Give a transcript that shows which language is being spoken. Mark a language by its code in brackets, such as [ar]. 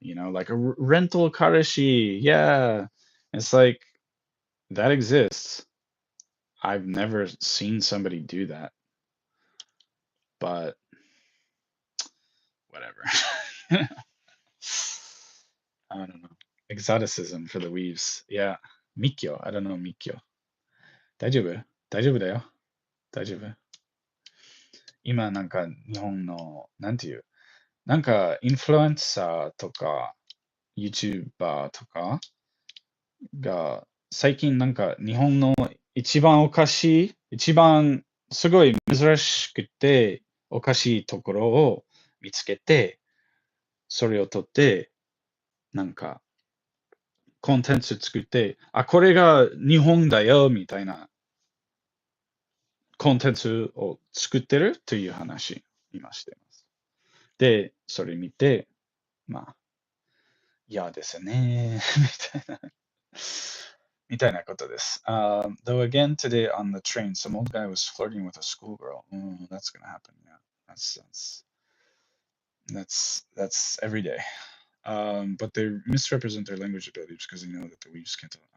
[en] Like a rental kareshi. Yeah, it's like that exists. I've never seen somebody do that, but whatever. I don't know. Exoticism for the weaves. Yeah. Mikyo. I don't know Mikyo. [ja] 大丈夫大丈夫だよ。大丈夫今なんか日本の、なんていう、なんかインフルエンサーとか YouTuber とかが最近なんか日本の一番おかしい、一番すごい珍しくておかしいところを見つけて、それを取って、なんかコンテンツ作って、あ、これが日本だよみたいなコンテンツを作ってるという話、今しています。で、それ見て、まあ、嫌ですね、みたいな。みたいなことです。 [en] Though again today on the train, some old guy was flirting with a schoolgirl. That's gonna happen. Yeah, that's every day. But they misrepresent their language abilities because they know that the weaves can't.